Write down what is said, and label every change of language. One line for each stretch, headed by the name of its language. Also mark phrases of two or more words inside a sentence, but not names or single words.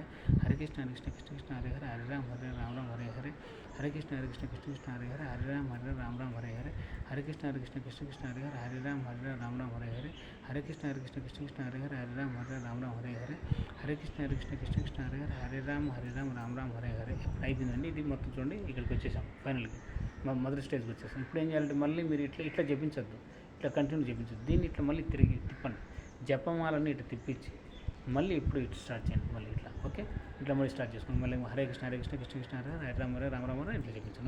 Sanskrit: హరే కృష్ణ కృష్ణ కృష్ణ హరే హరే హరే రామ రామ హరే హరే. హరే కృష్ణ కృష్ణ కృష్ణ హరే హరే హరే రామ రామ హరే హరే. హరే కృష్ణ కృష్ణ కృష్ణ హరే హరే హరే రామ రామ హరే హరే. హరే కృష్ణ కృష్ణ కృష్ణ హరే హరే హరే రామ రామ హరే హరే. హరే కృష్ణ కృష్ణ కృష్ణ హరే హరే హరే రామ రామ హరే హరే.
Telugu: అయిపోయిందండి, ఇది మొత్తం చూడండి, ఇక్కడికి వచ్చేసాం ఫైనల్కి, మొదటి స్టేజ్కి వచ్చేసాం. ఇప్పుడు ఏం చేయాలంటే మళ్ళీ మీరు ఇట్లా జపించద్దు, ఇట్లా కంటిన్యూ జపించద్దు, దీన్ని ఇట్లా మళ్ళీ తిరిగి తిప్పండి, జపమాలని ఇట్లా తిప్పించి మళ్ళీ ఇప్పుడు ఇటు స్టార్ట్ చేయండి, మళ్ళీ ఇట్లా. ఓకే, ఇట్లా మళ్ళీ స్టార్ట్ చేసుకోండి. మళ్ళీ
Sanskrit: హరే కృష్ణ కృష్ణ కృష్ణ హరే హరే రామ రామ
Telugu: ఇట్లా చెప్పించాను.